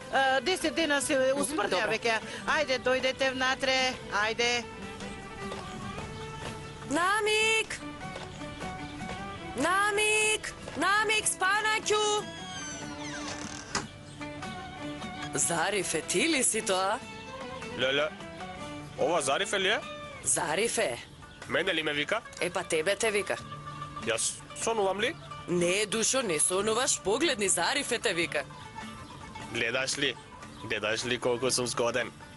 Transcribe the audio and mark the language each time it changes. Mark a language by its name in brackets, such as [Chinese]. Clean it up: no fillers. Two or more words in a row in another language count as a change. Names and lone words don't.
[Macedonian] 10 дена се усмрдеа Добро. веќе. Ајде, дојдете внатре, ајде. Намик! Намик! Намик, спанаќу! Зарифе, ти ли си то, а? Леле, ова Зарифе ли е? Zarife. Мене ли ме вика? Е, па тебе те вика. Јас сонувам ли? Не, душо, не сонуваш, погледни, Зарифе те вика. Гледаш ли? Гледаш ли колку сум згоден?